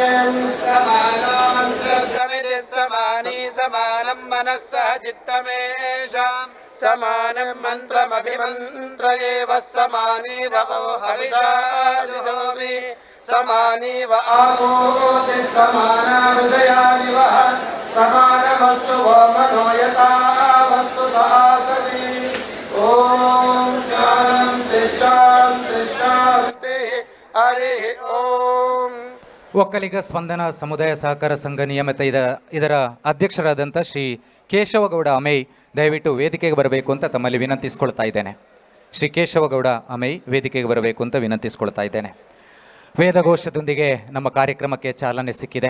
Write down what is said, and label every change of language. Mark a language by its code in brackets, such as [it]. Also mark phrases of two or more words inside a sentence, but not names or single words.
[sa] समानो मन्त्रः समितिः समानी समानं मनः सह चित्तमेषाम् समानं मन्त्रमभिमन्त्र एव समानी रवो हविषा जुहोमि समानीव आपूतिः समाना हृदयानि वः समानमस्तु वो मनो यथा वस्तुतः सति। ॐ शान्ति शान्ति शान्तिः हरिः ॐ। [kn] ಒಕ್ಕಲಿಗ ಸ್ಪಂದನ ಸಮುದಾಯ ಸಹಕಾರ ಸಂಘ ನಿಯಮಿತ ಇದರ ಅಧ್ಯಕ್ಷರಾದಂಥ ಶ್ರೀ ಕೇಶವಗೌಡ ಅಮೈ ದಯವಿಟ್ಟು ವೇದಿಕೆಗೆ ಬರಬೇಕು ಅಂತ ತಮ್ಮಲ್ಲಿ ವಿನಂತಿಸ್ಕೊಳ್ತಾ ಇದ್ದೇನೆ. ಶ್ರೀ ಕೇಶವಗೌಡ ಅಮೈ ವೇದಿಕೆಗೆ ಬರಬೇಕು ಅಂತ ವಿನಂತಿಸ್ಕೊಳ್ತಾ ಇದ್ದೇನೆ. ವೇದಘೋಷದೊಂದಿಗೆ ನಮ್ಮ ಕಾರ್ಯಕ್ರಮಕ್ಕೆ ಚಾಲನೆ ಸಿಕ್ಕಿದೆ.